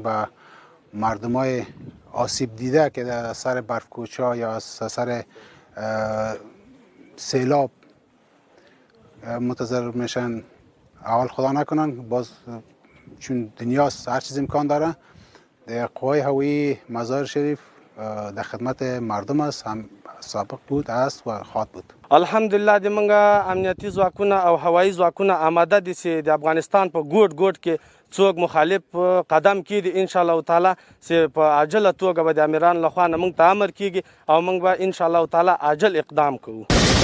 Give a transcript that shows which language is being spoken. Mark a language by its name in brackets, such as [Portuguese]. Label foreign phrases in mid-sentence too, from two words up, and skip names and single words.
[Persian] و مردمای آسیب دیده که در سر برفکوچا یا از سر سیلاب متضرر میشن، اول خدا نکنن، باز چون دنیا هر چیز امکان داره. در قوای هوایی مزار شریف در خدمت مردم است، هم سابق بود، است و خواهد بود. [Pashto] الحمدلله د منګه امنیتي ځواکونه او هوایي ځواکونه آماده دي چې د افغانستان په ګوټ ګوټ کې څوک مخالف قدم کیږي [Arabic] ان شاء الله تعالی [Pashto] چې په عاجله توګه به د امیران لخوا نه موږ ته امر کیږي او موږ به [Arabic] ان شاء الله تعالی [Pashto] عاجل اقدام کوو.